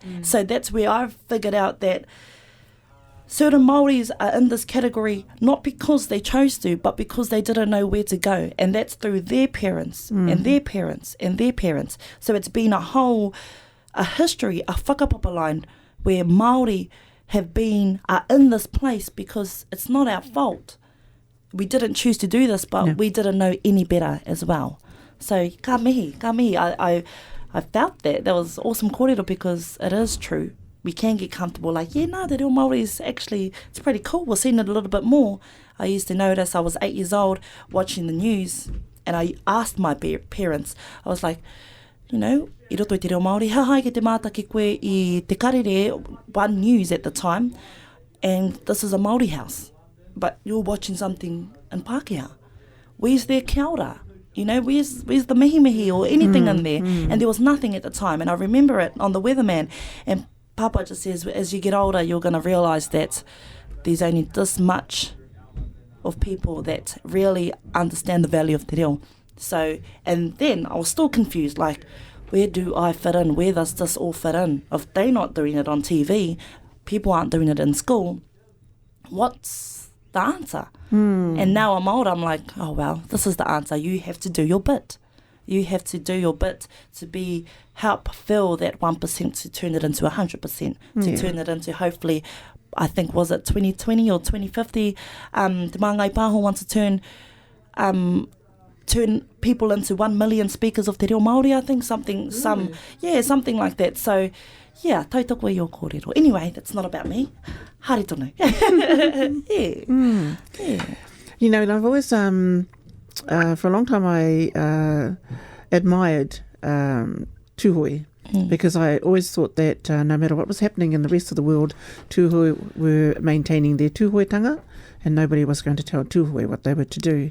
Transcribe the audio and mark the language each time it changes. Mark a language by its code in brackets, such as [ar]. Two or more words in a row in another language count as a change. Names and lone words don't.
[en] So that's where I've figured out that certain Māoris are in this category not because they chose to, but because they didn't know where to go, and that's through their parents and their parents and their parents. So it's been a history, a whakapapa line where Māori are in this place because it's not our fault. We didn't choose to do this, but we didn't know any better as well. [mi] So ka mihi. [en] I felt that was awesome kōrero, because it is true. We can get comfortable, like, the [mi] reo Māori [en] is actually, it's pretty cool. We're seeing it a little bit more. I used to notice, I was 8 years old watching the news, and I asked my parents, I was like, [mi] I roto i te reo Māori, hahai ke te māta ki koe i te karere, [en] One News at the time, and this is a Māori house, but you're watching something in Pākehā. Where's their [mi] kia ora? [en] Where's the mihi or anything in there? And there was nothing at the time, and I remember it on the Weatherman, and Papa just says, as you get older, you're going to realise that there's only this much of people that really understand the value of [mi] te reo. [en] So, and then I was still confused, like, where do I fit in? Where does this all fit in? If they're not doing it on TV, people aren't doing it in school, what's the answer? And now I'm old, I'm like, oh, well, this is the answer. You have to do your bit. You have to do your bit to help fill that 1% to turn it into 100%, to turn it into, hopefully, I think, was it 2020 or 2050? Te Māngai Pāho wants to turn people into 1 million speakers of [mi] te reo Māori, [en] I think, something like that. So, yeah, [mi] tautoko i o kōrero. [en] Anyway, that's not about me. [mi] Haere tonu. [en] Yeah. You know, and I've always, for a long time, I admired tūhoi, because I always thought that no matter what was happening in the rest of the world, tūhoi were maintaining their tūhoitanga, and nobody was going to tell tūhoi what they were to do.